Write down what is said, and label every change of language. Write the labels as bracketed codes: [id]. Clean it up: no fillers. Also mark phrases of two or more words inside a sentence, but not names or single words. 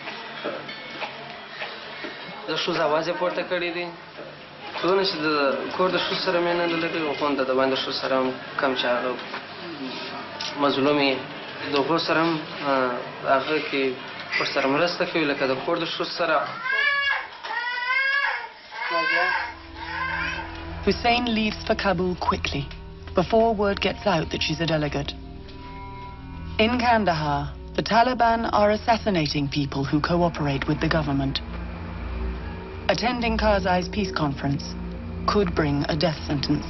[ps] د ښځو اواز یې پورته کړی دی څونه چې د کور د ښځو سره مینه نه لري خو د باندې ښځو سره هم کم چې هغه مظلوم یې د هغو سره هم هغه کې ورسره مرسته کوي لکه د کور د ښځو سره. [en] Hussein leaves for Kabul quickly, before word gets out that she's a delegate. In Kandahar, the Taliban are assassinating people who cooperate with the government. Attending Karzai's peace conference could bring a death sentence.